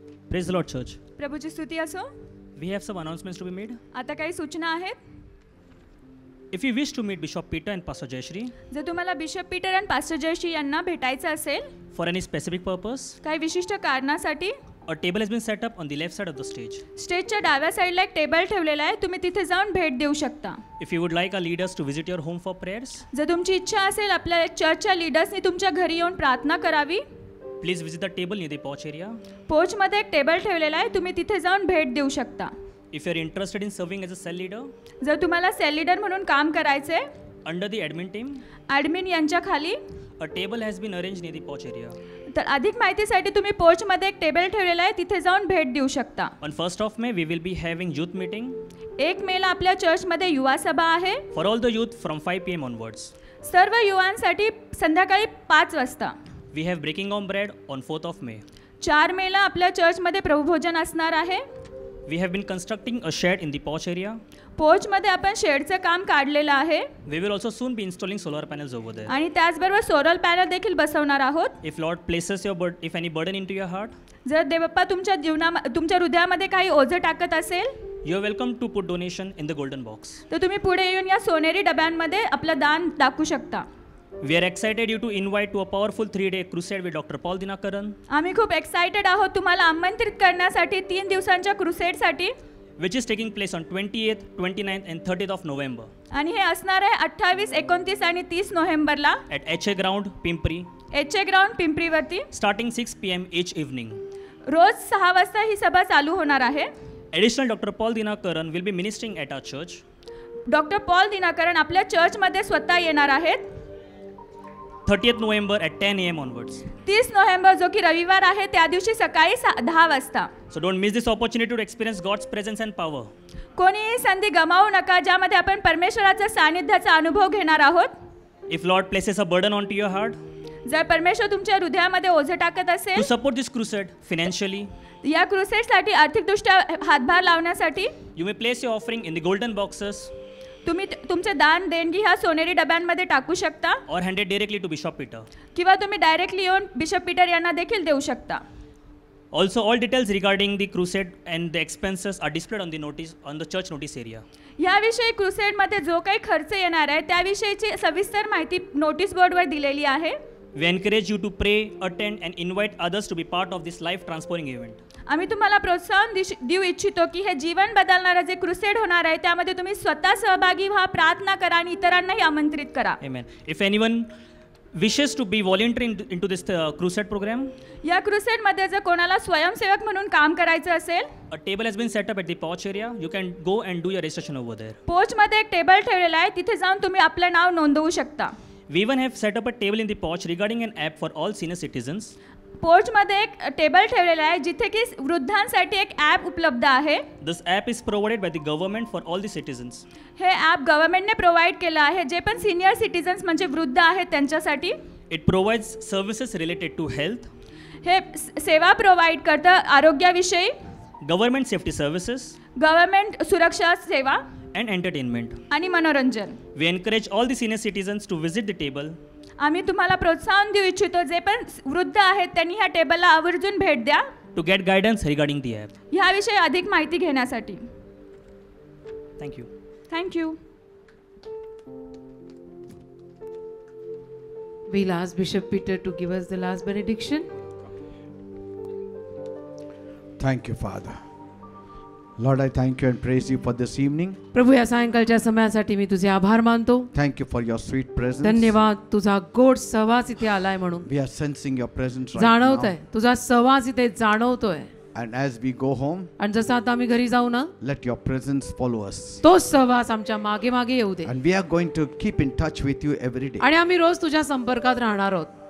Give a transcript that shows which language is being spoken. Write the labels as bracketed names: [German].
[English] Praise the Lord, church. [Marathi] प्रभूची स्तुती असो. [English] We have some announcements to be made. [Marathi] आता काही सूचना आहेत. [English] If you wish to meet Bishop Peter and Pastor Jayashree [Marathi] जर तुम्हाला बिशप पीटर आणि पास्टर जयश्री यांना भेटायचं असेल [English] for any specific purpose, [Marathi] काही विशिष्ट कारणासाठी, [English] a table has been set up on the left side of the stage. [Marathi] स्टेजच्या डाव्या साईडला एक टेबल ठेवलेला आहे. तुम्ही तिथे जाऊन भेट देऊ शकता. [English] If you would like our leaders to visit your home for prayers, [Marathi] जर तुमची इच्छा असेल आपल्या चर्चच्या लीडर्सनी तुमच्या घरी येऊन प्रार्थना करावी, [English] please visit the table near the porch area. [Marathi] पोचमध्ये एक टेबल ठेवलेला आहे. तुम्ही तिथे जाऊन भेट देऊ शकता. [English] If you are interested in serving as a cell leader, [Marathi] जर तुम्हाला सेल लीडर म्हणून काम करायचे, [English] under the admin team, [Marathi] admin यांच्या खाली, [English] a table has been arranged near the porch area. [Marathi] तर अधिक माहितीसाठी तुम्ही पोचमध्ये एक टेबल ठेवलेला आहे. तिथे जाऊन भेट देऊ शकता. [English] On 1st of May, we will be having youth meeting [Marathi] 1 मेला आपल्या चर्चमध्ये युवा सभा आहे. [English] for all the youth from 5 p.m. onwards. [Marathi] सर्व युवांसाठी संध्याकाळी 5 वाजता. [English] We have breaking on bread on 4th of May. [Marathi] 4 मेला आपल्या चर्चमध्ये प्रभुभोजन असणार आहे. [English] We have been constructing a shed in the porch area. [Marathi] पोचमध्ये आपण शेडचं काम काढलेलं आहे [English] We will also soon be installing solar panels over there. [Marathi] आणि त्याचबरोबर सोलर पॅनल देखील बसवणार आहोत. [English] If Lord places if any burden into your heart, [Marathi] जर देवप्पा तुमच्या हृदयामध्ये काही ओझं टाकत असेल, [English] you are welcome to put donation in the golden box. [Marathi] तर तुम्ही पुढे येऊन या सोनेरी डब्यांमध्ये आपलं दान टाकू शकता. [English] We are excited you to invite to a powerful 3-day crusade with Dr. Paul Dinakaran, [Marathi] आम्ही खूप एक्साइटेड आहोत तुम्हाला आमंत्रित करण्यासाठी 3 दिवसांच्या क्रुसेडसाठी, [English] which is taking place on 28th, 29th and 30th of November [Marathi] आणि हे असणार आहे 28, 29 आणि 30 नोव्हेंबरला [English] at HA Ground, Pimpri, [Marathi] HA ground पिंपरीवरती. [English] starting 6 p.m. each evening. [Marathi] रोज 6 वाजता ही सभा चालू होणार आहे. [English] Additional Dr. Paul Dinakaran will be ministering at our church. [Marathi] Doctor Paul Dinakaran आपल्या चर्चमध्ये स्वतः येणार आहेत. [English] 30th November at 10 a.m. onwards. [Marathi] 30 November जो की रविवार आहे त्या दिवशी सकाळी 10 वाजता. [English] So don't miss this opportunity to experience God's presence and power. [Marathi] कोणीही संधी गमावू नका ज्यामध्ये आपण परमेश्वराचा सानिध्याचा अनुभव घेणार आहोत. [English] If Lord places a burden onto your heart [Marathi] जर परमेश्वर तुमच्या हृदयामध्ये ओझे टाकत [English] to [Marathi] असेल, [English] support this crusade financially, [Marathi] या क्रुसेडसाठी आर्थिकदृष्ट्या हातभार लावण्यासाठी [English] you may place your offering in the golden boxes [Marathi] तुम्ही तुमचे दान देणगी ह्या सोनेरी डब्यांमध्ये टाकू शकता [English] or hand it directly to Bishop Peter. [Marathi] किंवा तुम्ही डायरेक्टली येऊन बिशप पीटर यांना देखील देऊ शकता. [English] Also, all details regarding the crusade and the expenses are displayed on the notice on the church notice area. [Marathi] याविषयी क्रुसेडमध्ये जो काही खर्च येणार आहे त्याविषयीची सविस्तर माहिती नोटीस बोर्डवर दिलेली आहे. [English] We encourage you to pray, attend and invite others to be part of this life transforming event. [Marathi] आम्ही तुम्हाला प्रोत्साहन देऊ इच्छितो की हे जीवन बदलणारं जे क्रुसेड होणार आहे त्यामध्ये तुम्ही स्वतः सहभागी व्हा, प्रार्थना करा आणि इतरांनाही आमंत्रित करा. [English] Amen. If anyone wishes to be volunteering into this crusade program, [Marathi] या क्रुसेडमध्ये जर कोणाला स्वयंसेवक म्हणून काम करायचं असेल, [English] a table has been set up at the porch area. You can go and do your registration over there. [Marathi] पोचमध्ये एक टेबल ठेवलेला आहे, तिथे जाऊन तुम्ही आपलं नाव नोंदवू शकता. [English] We even have set up a table in the porch regarding an app for all senior citizens. [Marathi] पोर्चमध्ये एक टेबल ठेवलेला आहे जिथे की वृद्धांसाठी एक ॲप उपलब्ध आहे. [English] This app is provided by the government for all the citizens. [Marathi] हे ॲप गव्हर्नमेंटने प्रोव्हाइड केलं आहे जे पण सिनियर सिटीजन्स म्हणजे वृद्ध आहेत त्यांच्यासाठी. [English] It provides services related to health, [Marathi] हे सेवा प्रोव्हाइड करतं आरोग्याविषयी, [English] government safety services, [Marathi] गव्हर्नमेंट सुरक्षा सेवा [English] and entertainment. [Marathi] आणि मनोरंजन. [English] We encourage all the senior citizens to visit the table [Marathi] आम्ही तुम्हाला प्रोत्साहन देऊ इच्छितो, जे पण वृद्ध आहेत त्यांनी ह्या टेबलला आवर्जून भेट द्या [English] to get guidance regarding the app. [Marathi] ह्याविषयी अधिक माहिती घेण्यासाठी. [English] Thank you. Thank you. We'll ask Bishop Peter to give us the last benediction. Thank you, Father. Lord, I thank you and praise you for this evening. [Marathi] प्रभू, या सायंकाळच्या समयासाठी मी तुझे आभार मानतो. [English] Thank you for your sweet presence. [Marathi] धन्यवाद, तुझा गोड सहवास इथे आलाय म्हणून. [English] We are sensing your presence right [Marathi] जाणवतोय, [English] now. [Marathi] तुझा सहवास इथे जाणवतोय. [English] And as we go home, [Marathi] आणि जसं आता आम्ही घरी जाऊ ना, [English] let your presence follow us. [Marathi] तोच सहवास आमच्या मागे मागे येऊ दे. [English] And we are going to keep in touch with you every day, [Marathi] आणि आम्ही रोज तुझ्या संपर्कात राहणार आहोत,